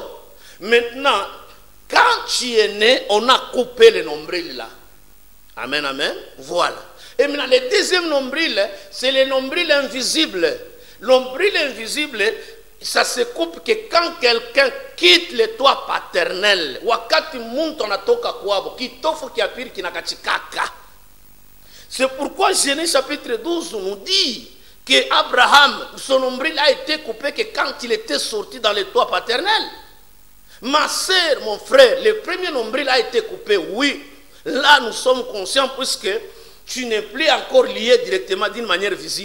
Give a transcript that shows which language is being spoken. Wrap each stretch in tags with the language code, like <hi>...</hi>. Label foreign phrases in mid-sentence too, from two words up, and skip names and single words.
<fr>Maintenant, quand tu es né, on a coupé le nombril là. Amen, amen. Voilà. Et maintenant, le deuxième nombril, c'est le nombril invisible. Nombril invisible, ça se coupe que quand quelqu'un quitte le toit paternel,</fr> <sw>wakati muntu anatoka kwabo, kitofo kiapiri kinakachikaka.</sw> <fr>C'est pourquoi Genèse chapitre 12 nous dit que Abraham, son nombril a été coupé que quand il était sorti dans le toit paternel. Ma sœur, mon frère, le premier nombril a été coupé, oui. Là, nous sommes conscients puisque tu n'es plus encore lié directement d'une manière visible.</fr>